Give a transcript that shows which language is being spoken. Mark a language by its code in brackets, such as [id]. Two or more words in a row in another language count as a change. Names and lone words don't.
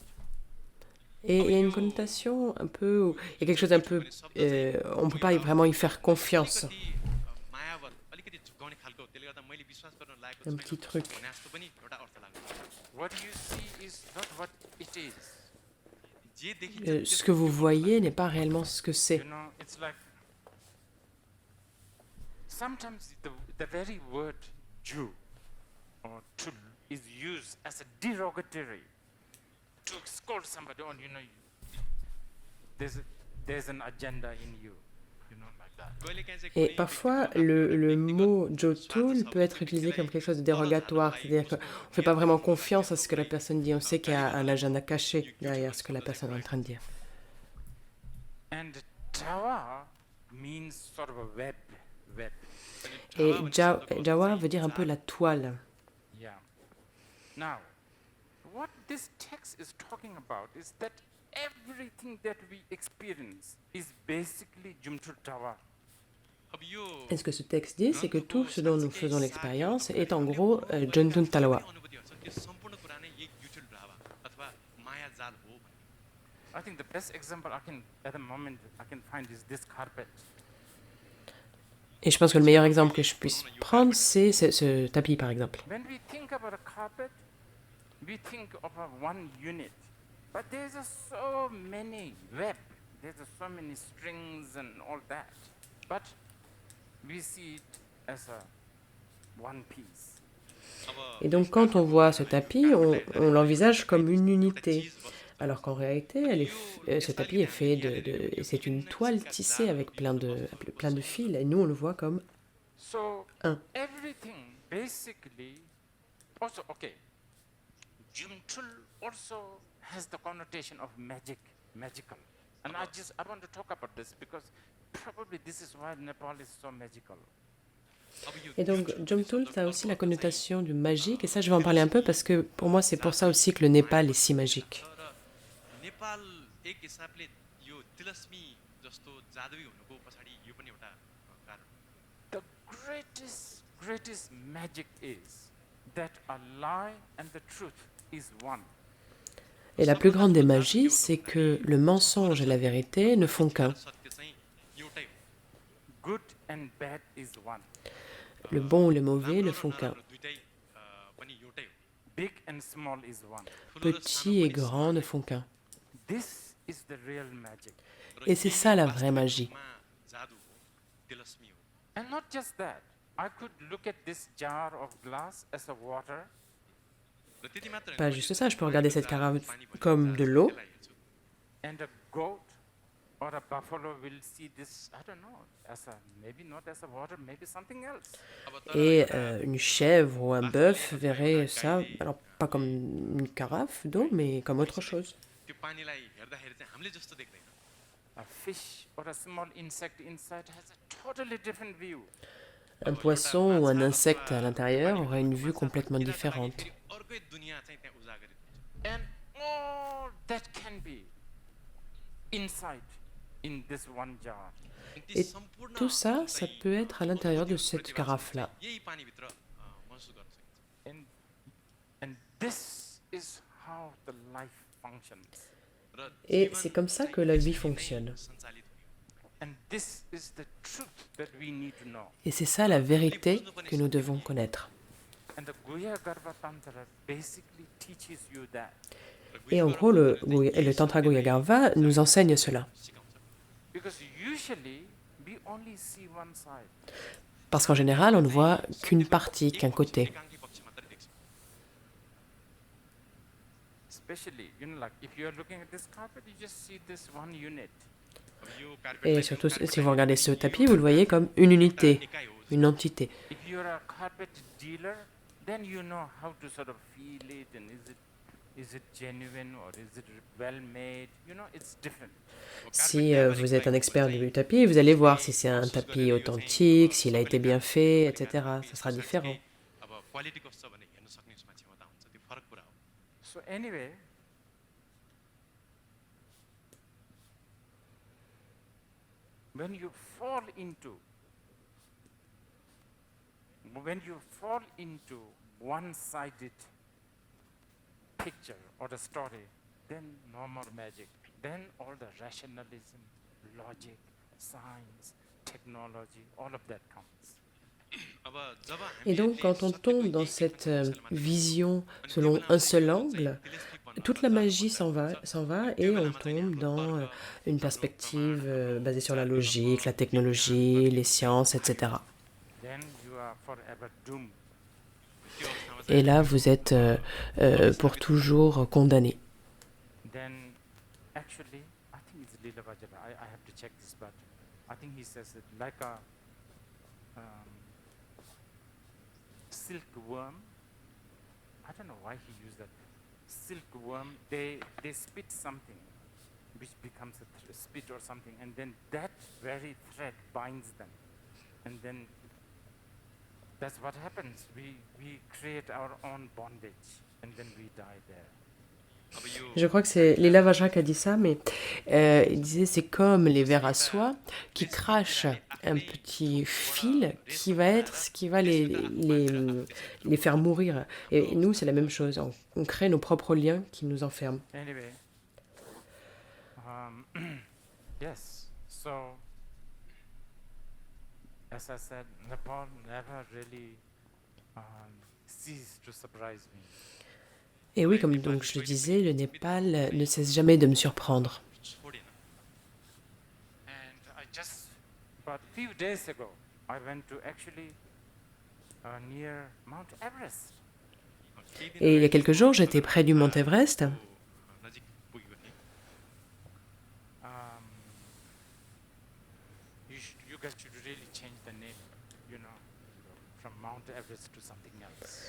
[fr] Et il y a une connotation un peu, il y a quelque chose d'un peu, on ne peut pas vraiment y faire confiance. [ne] अलिकति मायावत अलिकति झुक्काउने खालको त्यसले गर्दा मैले विश्वास गर्न लागेको [fr] Un [ne] छैन [fr] petit truc. [ne] भने जस्तो पनि एउटा अर्थ लाग्छ। [en] What you see is not what it is. [ne] जे देखिन्छ [fr] Ce que vous voyez n'est pas réellement ce que c'est. [en] It's like sometimes the very word Jew or Tul is used as a derogatory to scold somebody on, there's an agenda in you, like that. [ne] कहिलेकाहीँ चाहिँ [fr] Et [ne] कुनै [fr] parfois, [ne] व्यक्तिको एउटा [fr] le [ne] व्यक्तिगत [fr] mot Jotul [ne] स्वार्थ छ [fr] peut être [ne] भने [fr] utilisé comme [ne] त्यसलाई [fr] quelque chose de [ne] तल [fr] dérogatoire, [ne] झार्नलाई [fr] c'est-à-dire qu'on ne fait pas vraiment confiance à ce que la personne dit, on sait qu'il y a un agenda caché derrière ce que la personne est en train de dire. [en] And Tawa means sort of a web. [fr] Et Jawa veut dire un peu la toile. [en] Yeah. Now, what this text is talking about is that everything that we experience is basically Jumchul Tawa. [ne] अब यो [fr] Et ce que ce texte dit, c'est que tout ce dont nous faisons l'expérience est en gros Jontun Talwa. [ne] अनुभूतिहरू छ त्यो सम्पूर्ण कुरा नै यही युटुल ड्रावा अथवा माया जाल हो भन्ने। [en] I think the best example at the moment I can find is this carpet. [fr] Et je pense que le meilleur exemple que je puisse prendre, c'est ce tapis, par exemple. [en] When we think about a carpet, we think of one unit, but there's so many web, there's so many strings and all that, but we see it as a one piece. [fr] Et donc, quand on voit ce tapis, on l'envisage comme une unité. Alors qu'en réalité, ce tapis est fait c'est une toile tissée avec plein de fils, et nous on le voit comme [en] So [fr] un. [en] everything basically also okay. Jumchul also has the connotation of magical. And I want to talk about this because probably this is why Nepal is so magical. [fr] Et donc, Jomtul, ça a aussi la connotation du magique, et ça je vais en parler un peu parce que pour moi c'est pour ça aussi que le Népal est si magique. [ne] र नेपाल एक हिसाबले यो तिलस्मी जस्तो जादुई हुनुको पछाडि यो पनि एउटा कारण [en] The greatest magic is that a lie and the truth is one. [fr] Et la plus grande des magies, c'est que le mensonge et la vérité ne font qu'un. [ne] सत्य चाहिँ एउटै हो। [en] Good and bad is one. [fr] Le bon ou le mauvais ne [ne] राम्रो र [fr] font qu'un. [ne] नराम्रो दुइटै पनि एउटै हो। [en] Big and small is one. [ne] ठुलो र सानो [fr] Petit et [ne] पनि [fr] grand ne font qu'un. [en] This is the real magic. [fr] Et c'est ça la vraie magie. [ne] जादु हो तिलस्मी हो [en] And not just that, I could look at this jar of glass as a water, [ne] र त्यति मात्र [fr] Pas [ne] होइन [fr] juste ça, je peux regarder cette carafe [ne] पानी भरेको [fr] comme de [ne] जार छ, [fr] l'eau. [ne] त्यसलाई हेर्छु [en] and a goat or a buffalo will see this, I don't know, as a, maybe not as a water, maybe something else. [ne] अब तर [fr] Et [ne] एउटा [fr] une chèvre ou un bœuf verrait ça, alors pas comme une carafe d'eau, mais comme autre chose. [ne] त्यो पानीलाई हेर्दाखेरि चाहिँ हामीले जस्तो देख्दैन [en] A fish or a small insect inside has a totally different view. [fr] Un poisson ou un insecte à l'intérieur aurait une vue complètement différente. [ne] फेरि अर्कै दुनियाँ चाहिँ त्यहाँ उजागरित हुन्छ [en] And all that can be inside in this one jar. [ne] अनि ती [fr] Et [ne] सम्पूर्ण [fr] tout ça, ça [ne] चाहिँ, [fr] peut être à l'intérieur de [ne] त्यो [fr] cette [ne] प्रतिभा [fr] carafe-là. [ne] चाहिँ यही पानीभित्र महसुस गर्न सकिन्छ [en] And this is how the life functions. [ne] र [fr] Et [ne] जीवन [fr] c'est comme ça [ne] चाहिँ [fr] que la vie [ne] यसरी नै [fr] fonctionne. [ne] सञ्चालित हुने हो। [en] And this is the truth that we need to know. [fr] Et c'est ça la vérité que nous devons connaître. [en] And the Guhya Garbha Tantra basically teaches you that. [ne] र [fr] Et en gros, le Tantra Goya-Garva nous enseigne cela. [ne] सिकाउँछ [en] Because usually we only see one side. [fr] Parce qu'en général, on ne voit qu'une partie, qu'un côté. [ne] एकाङ्की पक्ष मात्रै देख्छौँ [en] Especially, like if you are looking at this carpet, you just see this one unit. [ne] अब यो कार्पेटलाई [fr] Et [ne] जुन [fr] surtout, [ne] कार्पेट [fr] si vous regardez ce [ne] यो [fr] tapis, vous le voyez comme une unité, [ne] एकाइ हो [fr] une entité. [en] If you are a carpet dealer, then you know how to sort of feel it and is it genuine or is it well made? It's different. [fr] Si vous êtes un expert du tapis, vous allez voir si c'est un tapis authentique, s'il a été bien fait, etc. Ça sera différent. [ne] अब क्वालिटी कस्तो छ भने हेर्न सक्ने उसमा क्षमता हुन्छ त्यो फरक कुरा हो [en] So anyway, when you fall into one-sided picture or a story, then no more magic. Then all the rationalism, logic, science, technology, all of that comes. [ne] अब जब [fr] Et donc, quand on tombe dans cette vision selon un seul angle, toute la magie s'en va et on tombe dans une perspective basée sur la logique, la technologie, les sciences, etc. [en] Then you are forever doomed. [ne] त्यो अवस्थामा [fr] Et là, vous êtes pour toujours condamné. [en] Then actually, I think it's Lila Vajra. I have to check this, but I think he says it like a silkworm. I don't know why he used that. Silkworm, they spit something which becomes a spit or something, and then that very thread binds them. And then that's what happens. We create our own bondage, and then we die there. [ne] अब यो [fr] Je crois que c'est Lila Vajra qui a dit ça, mais il disait c'est comme les vers à soie qui crachent un petit fil qui va être ce qui va les faire mourir. Et nous, c'est la même chose. On crée nos propres liens qui nous enferment. [en] Anyway, yes, so as I said, Nepal never really ceased to surprise me. [fr] Et oui, comme donc je le disais, le Népal ne cesse jamais de me surprendre. [ne] छोडेन [en] And I just, about a few days ago, I went to actually near Mount Everest. [ne] केही दिन [fr] Et il y a quelques jours, j'étais près du mont Everest. [ne] नजिक पुग्यो भने [en] You guys should really change the name, from Mount Everest to something else.